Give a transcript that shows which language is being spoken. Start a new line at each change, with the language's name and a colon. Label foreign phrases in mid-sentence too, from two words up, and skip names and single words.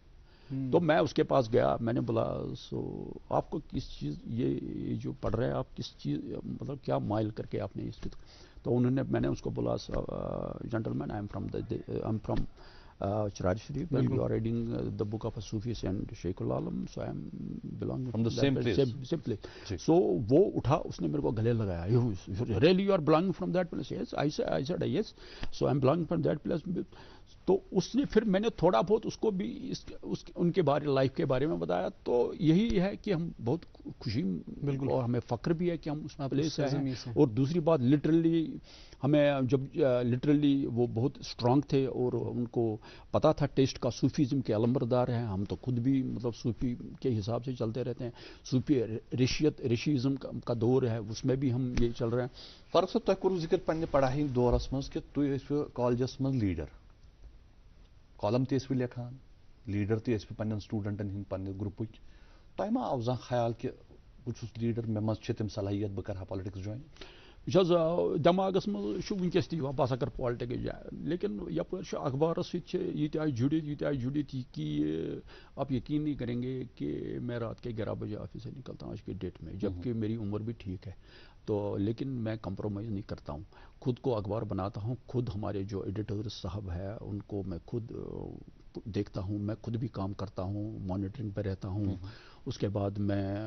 Urdu: تو میں اس کے پاس گیا, میں نے بولا آپ کو کس چیز یہ جو پڑھ رہے ہیں آپ کس چیز مطلب کیا مائل کر کے آپ نے اس کی, تو میں نے اس کو بولا
English: gentleman I am from Charari Sharif, you are reading the book of Sufi saint Sheikh ul Alam, so I am belonging from the same place.
Urdu: سو وہ اٹھا, اس نے میرے کو گلے لگایا,
English: really you are belonging from that place, yes I said yes, so I am belonging from that place.
Urdu: تو اس نے پھر میں نے تھوڑا بہت اس کو بھی ان کے بارے لائف کے بارے میں بتایا. تو یہی ہے کہ ہم بہت خوشی بالکل, اور ہمیں فخر بھی ہے کہ ہم اس پلیس سے ہیں. اور دوسری بات لٹرلی ہمیں جب لٹرلی وہ بہت اسٹرانگ تھے اور ان کو پتا تھا ٹیسٹ کا, صوفیزم کے علمبردار ہیں, ہم تو خود بھی مطلب صوفی کے حساب سے چلتے رہتے ہیں, صوفی ریشیزم کا دور ہے اس میں بھی ہم یہ چل رہے ہیں.
Kashmiri: فرق صاحب تہ کرو ذکر پنہ پڑھائی دورس مز کہ تھی ٲسوٕ کالجس مز لیڈر, کالم تہ ٲسوٕ لیکھان, لیڈر تہ ٲسوٕ پنن سٹوڈنٹن ہند پنہ گروپٕکۍ. تۄہہِ ما آو زانٛہہ خیال کہ بہت لیڈر مے مز چھ تم صلاحیت بہ کرہا پالیٹکس جوائن دماغس مز ونکس تہ بہ ہسا کر پالٹکس جوائن لیکن یپر اخبار ستہ جڑت
Urdu: کہ آپ یقین نہیں کریں گے کہ میں رات کے 11 بجے آفس سے نکلتا ہوں آج کے ڈیٹ میں جبکہ میری عمر بھی ٹھیک ہے تو لیکن میں کمپرومائز نہیں کرتا ہوں خود کو اخبار بناتا ہوں خود ہمارے جو ایڈیٹر صاحب ہے ان کو میں خود دیکھتا ہوں میں خود بھی کام کرتا ہوں مانیٹرنگ پہ رہتا ہوں اس کے بعد میں